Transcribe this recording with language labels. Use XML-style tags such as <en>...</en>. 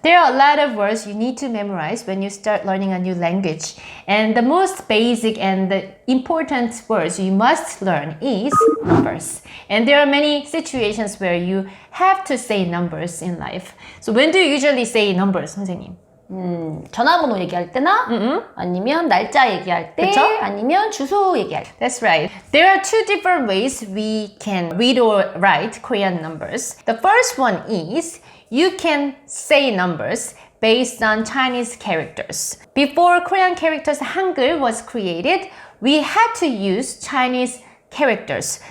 <en>There are a lot of words you need to memorize when you start learning a new language. And the most basic and the important words you must learn is numbers. And there are many situations where you have to say numbers in life. So when do you usually say numbers, 선생님?</en> <ko>전화번호 얘기할 때나 아니면 날짜 얘기할 때 그쵸? 아니면 주소 얘기할 때.</ko> <en>That's right. There are two different ways we can read or write Korean numbers. The first one is you can say numbers based on Chinese characters. Before Korean characters Hangul was created, we had to use Chinese characters.</en>